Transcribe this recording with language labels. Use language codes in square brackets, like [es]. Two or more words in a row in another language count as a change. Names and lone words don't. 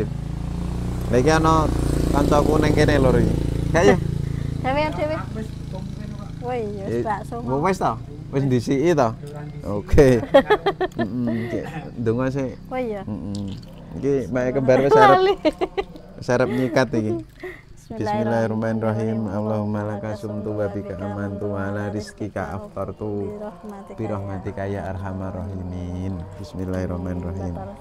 [jv] Lah iki ana kancaku ning kene lho iki. Gak yo. Dewe. Woi, wis bakso. Wis to? Wis ndisiki to? Oke. Heeh. Ndonga sik. Oh iya. Iki mbak kembar wis arep nyikat iki. [ar] بسم الله الرحمن الرحيم اللهم لك صمت وبك آمنت وعلى رزقك أفطرت برحمتك يا أرحم الراحمين. Bismillahirrahmanirrahim.